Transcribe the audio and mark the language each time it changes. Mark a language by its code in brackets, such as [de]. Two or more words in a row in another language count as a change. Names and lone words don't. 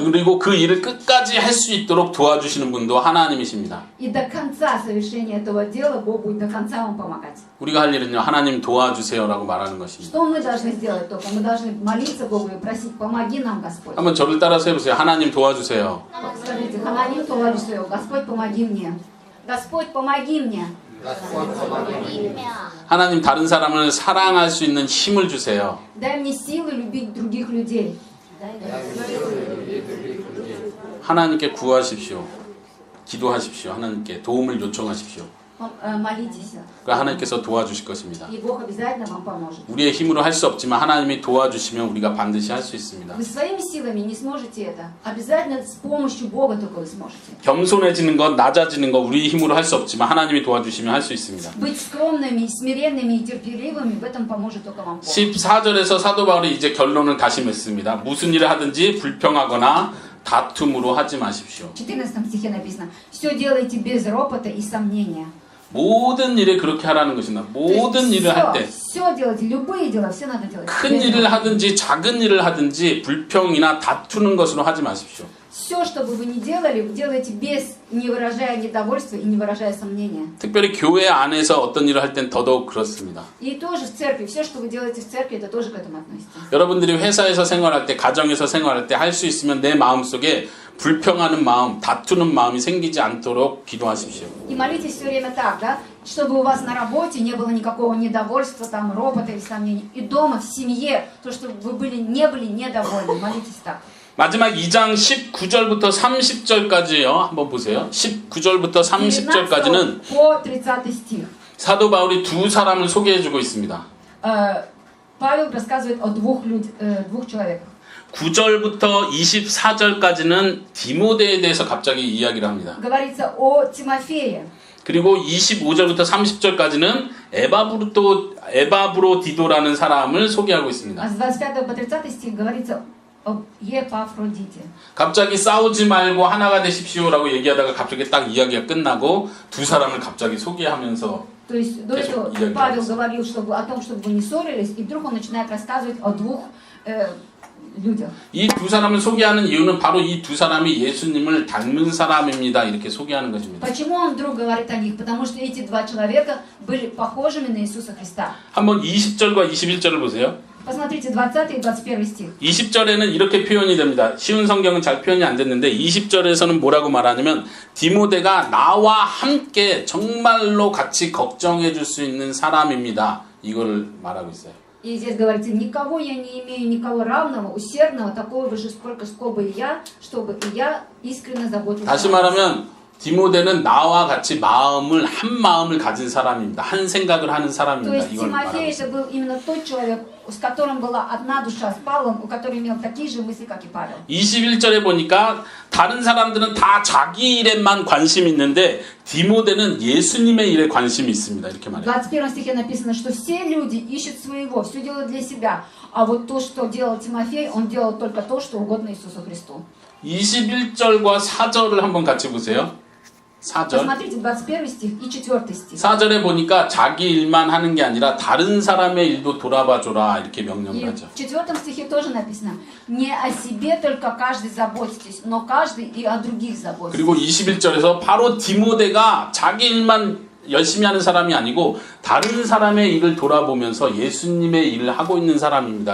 [ko] 그리고 그 일을 끝까지 할 수 있도록 도와주시는 분도 하나님이십니다. [ru] И до конца совершения этого дела Бог будет до конца вам помогать. [ko] 우리가 할 일은요, 하나님 도와주세요라고 말하는 것입니다. [ru] Что мы должны сделать только? Мы должны молиться Богу и просить, помоги нам, Господь. [ko] 한번 저를 따라서 해보세요. 하나님 도와주세요. [ru] Скажите, [ko] 하나님 도와주세요, [ru] Господь, помоги мне. Господь, помоги мне. [ko] 하나님 다른 사람을 사랑할 수 있는 힘을 주세요. [ru] Дай мне силы любить других людей. [ko] 하나님께 구하십시오. 기도하십시오. 하나님께 도움을 요청하십시오. [ru] Молитесь. [ko] 그러니까 하나님께서 도와주실 것입니다. [ru] И Бог обязательно вам поможет. [ko] 우리의 힘으로 할 수 없지만 하나님이 도와주시면 우리가 반드시 할 수 있습니다. [ru] Вы своими силами не сможете это. Обязательно с помощью Бога только вы сможете. [ko] 겸손해지는 것, 낮아지는 것 우리 힘으로 할 수 없지만 하나님이 도와주시면 할 수 있습니다. [ru] Быть скромными, смиренными и терпеливыми, в этом поможет только вам Бог. [ko] 14절에서 사도 바울이 이제 결론을 다시 맺습니다. 무슨 일을 하든지 불평하거나 다툼으로 하지 마십시오. [ru] В 14 стихе написано: «Все делайте без ропота и сомнения». [ko] 모든 일에 그렇게 하라는 것이나 모든 일을 할 때 [ru] все делайте, любые дела, все надо делать. [ko] 큰 일을 하든지 작은 일을 하든지 불평이나 다투는 것으로 하지 마십시오. [ru] Все, что бы вы ни делали, делайте без, не выражая недовольства и не выражая сомнения. [ko] 특별히 교회 안에서 어떤 일을 할 땐 더더욱 그렇습니다. [ru] И тоже в церкви, все, что вы делаете в церкви, это тоже к этому относится. [ko] 여러분들이 회사에서 생활할 때, 가정에서 생활할 때 할 수 있으면 내 마음속에 불평하는 마음, 다투는 마음이 생기지 않도록 기도하십시오. [ru] И молитесь все время так, да? Чтобы у вас на работе не было никакого недовольства, там, ропота или сомнений. И дома, в семье, то, чтобы вы не были недовольны. Молитесь так. [ko] 마지막 2장 19절부터 30절까지요. 한번 보세요. 19절부터 30절까지는 [ru] 19 по 30 стих. [ko] 사도 바울이 두 사람을 소개해주고 있습니다. [ru] Павел рассказывает о двух человеках. [ko] 9절부터 24절까지는 디모데에 대해서 갑자기 이야기를 합니다. [ru] Говорится о Тимофее. [ko] 그리고 25절부터 30절까지는 에바브로디도라는 사람을 소개하고 있습니다. [ru] А с 25 по 30 стих говорится об Епафродите. [ko] 갑자기 싸우지 말고 하나가 되십시오라고 얘기하다가 갑자기 딱 이야기가 끝나고 두 사람을 갑자기 소개하면서 [ru] То есть до этого Павел говорил о том, чтобы вы не ссорились, и вдруг он начинает рассказывать о двух людях. [ko] 이 두 사람을 소개하는 이유는 바로 이 두 사람이 예수님을 닮은 사람입니다. 이렇게 소개하는 것입니다. [ru] Почему он вдруг говорит о них? Потому что эти два человека были похожими на Иисуса Христа. [ko] 한번 20절과 21절을 보세요. [ru] Посмотрите 20 и 21 стих. [ko] 20절에는 이렇게 표현이 됩니다. 쉬운 성경은 잘 표현이 안 됐는데 20절에서는 뭐라고 말하냐면 디모데가 나와 함께 정말로 같이 걱정해 줄 수 있는 사람입니다. 이걸 말하고 있어요. [ru] И здесь говорится: никого я не имею, никого равного, усердного, такого же, сколько и я, чтобы и я искренне заботился. [ko] 다시 말하면 디모데는 나와 같이 한 마음을 가진 사람입니다. 한 생각을 하는 [ru] То [ko] 사람입니다. [ru] есть [ko] 이걸 말하고 [ru] Тимофей [ko] 있어요. [ru] это был именно тот человек, с которым была одна душа, с Павлом, у которого имел такие же мысли, как и Павел. [ko] 21절에 보니까 다른 사람들은 다 자기 일에만 관심이 있는데 디모데는 예수님의 일에 관심이 있습니다. 이렇게 [ru] В [ko] 말해요. [ru] 21 стихе написано, что все люди ищут своего, все делают для себя, А вот то, что делал Тимофей, он делал только то, что угодно Иисусу Христу. [ko] 21절과 4절을 한번 같이 보세요. 4절. [ru] Посмотрите 21 стих и 4 стих. [ko] 4절에 보니까 자기 일만 하는 게 아니라 다른 사람의 일도 돌아봐줘라 이렇게 명령을 [ru] И [ko] 하죠. [ru] в 4 стихе тоже написано: не о себе только каждый заботитесь, но каждый и о других заботитесь. [ko] 그리고 21절에서 바로 디모데가 자기 일만 열심히 하는 사람이 아니고 다른 사람의 일을 돌아보면서 예수님의 일을 하고 있는 사람입니다.